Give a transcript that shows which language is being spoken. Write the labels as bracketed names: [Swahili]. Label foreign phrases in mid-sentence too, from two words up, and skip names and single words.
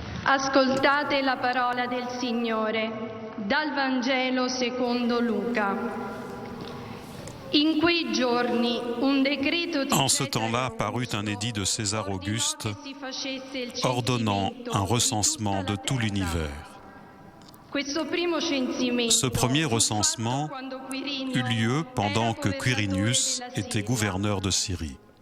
[Italian] Ascoltate la parola del Signore dal Vangelo secondo Luca. In quei giorni un decreto di [French] En ce temps-là parut un édit de César Auguste ordonnant un recensement de tout l'univers. Ce premier recensement eut lieu pendant que Quirinius était gouverneur de Syrie.